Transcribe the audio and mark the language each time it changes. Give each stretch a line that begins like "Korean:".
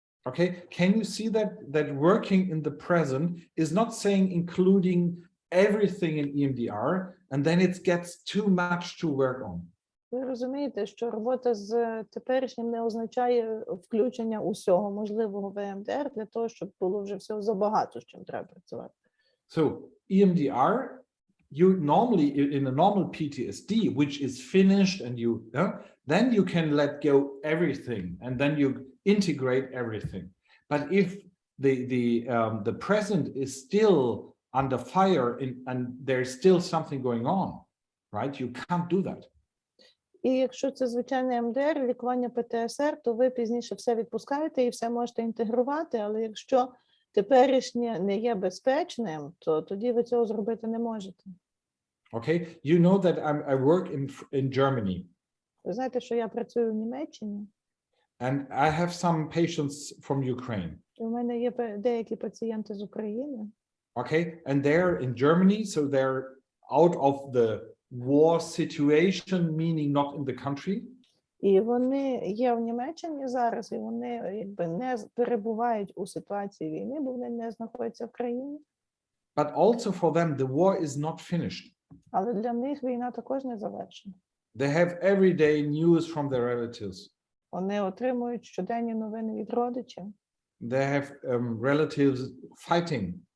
English: Okay, can you see that working in the present is not saying including everything in EMDR, and then it gets too much to work on.
Ukrainian: Ви розумієте, що робота з теперішнім не означає включення усього можливого в EMDR для того, щоб було вже всього забагато, з чим треба працювати.
English: So EMDR, you normally in a normal PTSD, which is finished, and then you can let go everything, and then you integrate everything. But if the present is still under fire and there's still something going on, right? You can't do that.
Ukrainian: І якщо це звичайний МДР, лікування ПТСР, то ви пізніше все відпускаєте і все можете інтегрувати, але якщо теперішнє не є безпечним, то тоді ви цього зробити не можете.
English: Okay, you know that I work in Germany.
Ukrainian: Ви знаєте, що я працюю в Німеччині.
English: And I have some patients from Ukraine.
Ukrainian: У мене є деякі пацієнти з України.
English: Okay, and they're in Germany, so they're out of the war situation, meaning not in the country.
Ukrainian: І вони є в Німеччині зараз, і вони якби не перебувають у ситуації війни, бо вони не знаходяться в країні.
English: But also for them, the war is not finished.
Ukrainian: Але для них війна також не завершена.
English: They have everyday news from their relatives.
Ukrainian: Вони отримують щоденні новини від родичів.
English: They have relatives fighting,